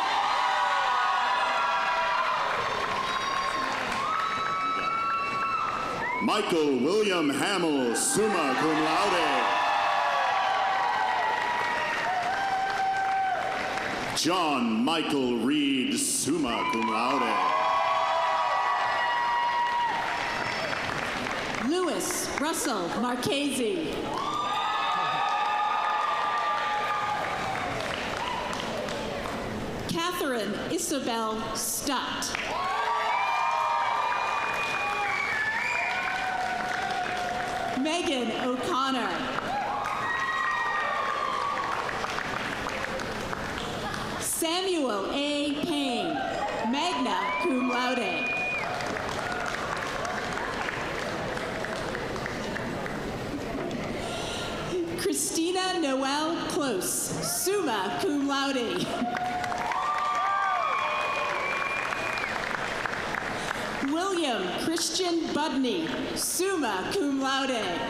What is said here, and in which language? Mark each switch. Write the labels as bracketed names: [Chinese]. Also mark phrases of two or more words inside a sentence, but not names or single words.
[English] Michael William Hamill, [Latin] summa cum laude. [English] John Michael Reed, [Latin] summa cum laude. [English] Louis Russell Marchese. Catherine Isabel Stott. Megan O'Connor. Samuel A. Payne, [Latin] magna cum laude. [English] Christina Noel Close, [Latin] summa cum laude. [English] William Christian Budney, [Latin] summa cum laude.